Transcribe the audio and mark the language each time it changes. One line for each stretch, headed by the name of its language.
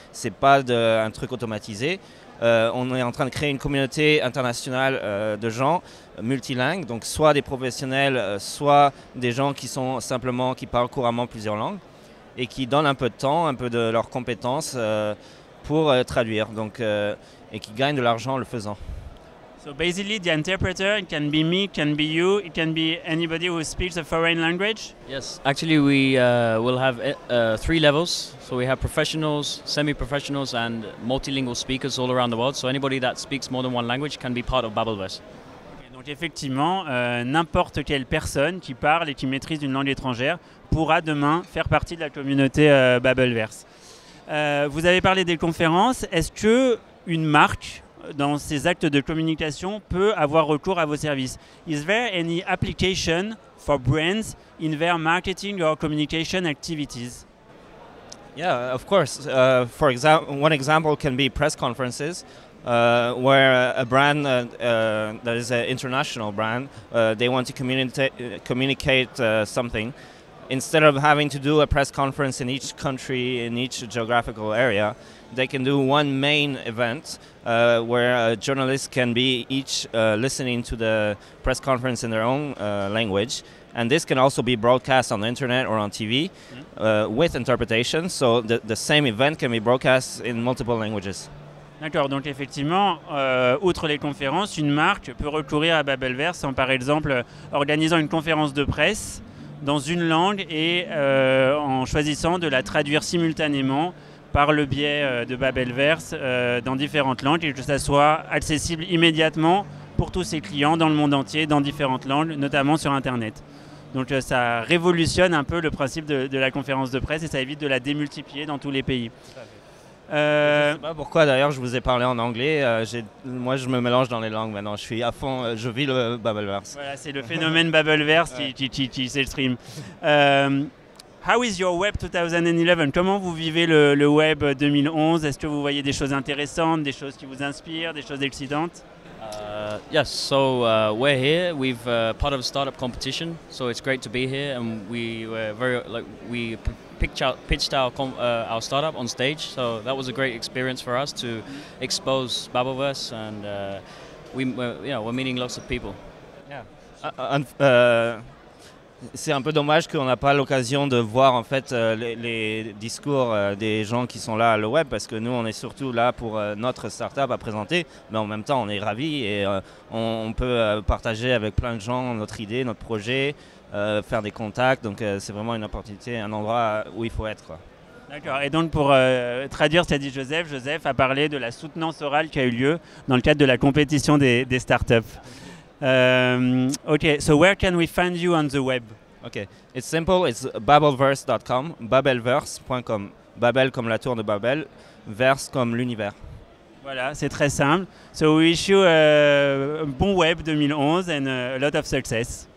French: C'est pas un truc automatisé. On est en train de créer une communauté internationale de gens multilingues, donc soit des professionnels, soit des gens qui parlent couramment plusieurs langues et qui donnent un peu de temps, un peu de leurs compétences pour traduire, et qui gagnent de l'argent en le faisant.
English: So basically, the interpreter, it can be me, it can be you, it can be anybody who speaks a foreign language? Yes, actually we will have 3 levels. So we have professionals, semi-professionals and multilingual speakers all around the world. So anybody that speaks more than one language can be part of Babbleverse.
French: Donc effectivement, n'importe quelle personne qui parle et qui maîtrise une langue étrangère pourra demain faire partie de la communauté Babbleverse. Vous avez parlé des conférences. Est-ce qu'une marque, dans ses actes de communication, peut avoir recours à vos services?
English: Is there any application for brands in their marketing or communication activities? Yeah, of course. For example, one example can be press conferences. Where a brand that is an international brand, they want to communicate something. Instead of having to do a press conference in each country, in each geographical area, they can do one main event where journalists can be each listening to the press conference in their own language. And this can also be broadcast on the internet or on TV with interpretation. So the same event can be broadcast in multiple languages.
French: D'accord, donc effectivement, outre les conférences, une marque peut recourir à Babbleverse en, par exemple, organisant une conférence de presse dans une langue et en choisissant de la traduire simultanément par le biais de Babbleverse dans différentes langues et que ça soit accessible immédiatement pour tous ses clients dans le monde entier, dans différentes langues, notamment sur Internet. Donc ça révolutionne un peu le principe de la conférence de presse et ça évite de la démultiplier dans tous les pays. Je ne sais pas pourquoi d'ailleurs je vous ai parlé en anglais, moi je me mélange dans les langues maintenant, je suis à fond, je vis le Babbleverse. Voilà, c'est le phénomène Babbleverse qui s'exprime.
English: How is your web 2011?
French: Comment vous vivez le web 2011? Est-ce que vous voyez des choses intéressantes, des choses qui vous inspirent, des choses excitantes?
English: Yes, so we're here. We've part of a startup competition, so it's great to be here, and we were we pitched our startup on stage, so that was a great experience for us to expose Babbleverse, and we're meeting lots of people. Yeah.
French: C'est un peu dommage qu'on n'a pas l'occasion de voir en fait les discours des gens qui sont là à le web, parce que nous on est surtout là pour notre startup à présenter, mais en même temps on est ravis et on peut partager avec plein de gens notre idée, notre projet, faire des contacts, donc c'est vraiment une opportunité, un endroit où il faut être, quoi. D'accord, et donc pour traduire ce qu'a dit Joseph a parlé de la soutenance orale qui a eu lieu dans le cadre de la compétition des startups.
English: Okay, so where can we find you on the web? Okay, it's simple. It's babbleverse.com, babbleverse.com.
French: Babel comme la tour de Babel, verse comme l'univers. Voilà, c'est très simple.
English: So we wish you a bon web 2011 and a lot of success.